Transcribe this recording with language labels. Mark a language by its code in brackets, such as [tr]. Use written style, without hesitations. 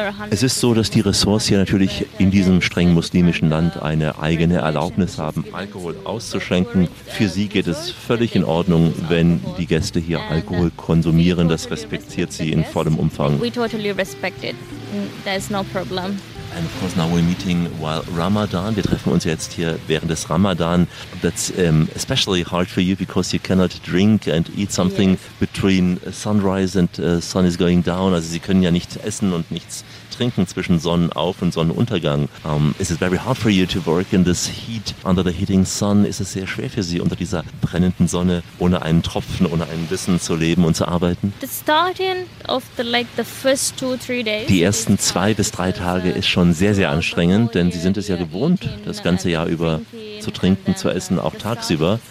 [de] Es ist so, dass die Resorts hier natürlich in diesem streng muslimischen Land eine eigene Erlaubnis haben, Alkohol auszuschenken. Für sie geht es völlig in Ordnung, wenn die Gäste hier Alkohol konsumieren. Das respektiert sie in vollem Umfang. [en] We totally respect it. There's no problem. And of course, now we're meeting while Ramadan. [de] Wir treffen uns jetzt hier während des Ramadan. [en] That's especially hard for you because you cannot drink and eat something between sunrise and sun is going down. [de] Also Sie können ja nichts essen und nichts trinken zwischen Sonnenauf- und Sonnenuntergang. [en] Is it very hard for you to work in this heat under the heating sun? [de] Ist es sehr schwer für Sie, unter dieser brennenden Sonne ohne einen Tropfen, ohne einen Bissen zu leben und zu arbeiten? Die ersten 2 bis 3 Tage ist schon sehr, sehr anstrengend, denn Sie sind es ja gewohnt, das ganze Jahr über zu trinken, zu essen, auch tagsüber.